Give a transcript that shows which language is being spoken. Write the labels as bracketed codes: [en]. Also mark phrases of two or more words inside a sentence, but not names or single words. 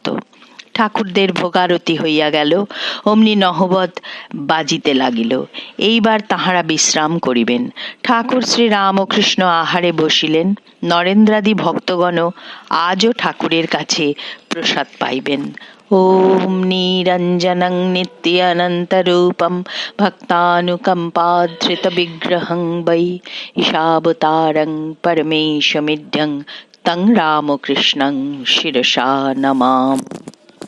[bn] ঠাকুরদের ভোগারতি হইয়া গেল, অমনি নহবত বাজিতে লাগিল। এইবার তাহারা বিশ্রাম করিবেন। ঠাকুর শ্রী রামকৃষ্ণ আহারে বসিলেন। নরেন্দ্রাদি ভক্তগণ আজও ঠাকুরের কাছে প্রসাদ পাইবেন। [sa] ওম নিরঞ্জনং নিত্যানন্তরূপম ভক্তানুকম্পাধৃত বিগ্রহং বৈ ঈশাবতারং পরমেশমিড্যং তং রামকৃষ্ণং শিরসা নমাম।